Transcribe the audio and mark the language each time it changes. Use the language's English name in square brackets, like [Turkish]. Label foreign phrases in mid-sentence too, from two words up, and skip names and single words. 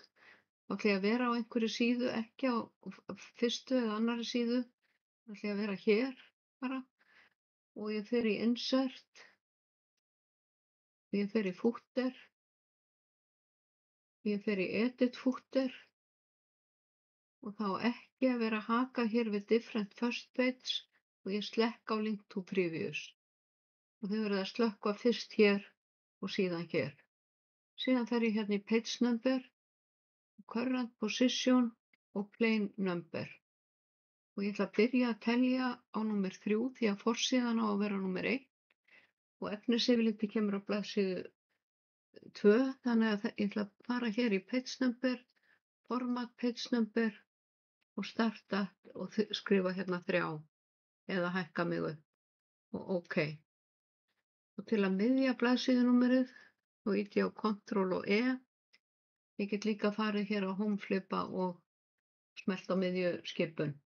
[Icelandic] Þá ætla ég að vera á einhverju síðu, ekki á fyrstu eða annarri síðu. Þá ætla ég að vera hér bara og ég fer í insert, ég fer í footer, ég fer í [English] edit footer [Icelandic] og þá ekki að vera að haka hér við [English] different first page [Icelandic] og ég slekk á [English] link to previous. [Icelandic] Og þau verða að slökkva fyrst hér og síðan hér. Síðan fer ég hérna í [English] page number, current position [Icelandic] og [English] plain number. [Icelandic] Og ég ætla að byrja að telja á númer 3 því að forsíðan á að vera númer 1 og efnisyfirlitið kemur á blaðsíðu 2. Þannig að ég ætla að fara hér í [English] page number, format page number [Icelandic] og starta og skrifa hérna 3 eða hækka mig upp og OK. Og til að miðja blaðsíðunúmerið þá ýti ég á Ctrl og E. Ég get líka farið hér á home flipa og smellt á miðju skipun.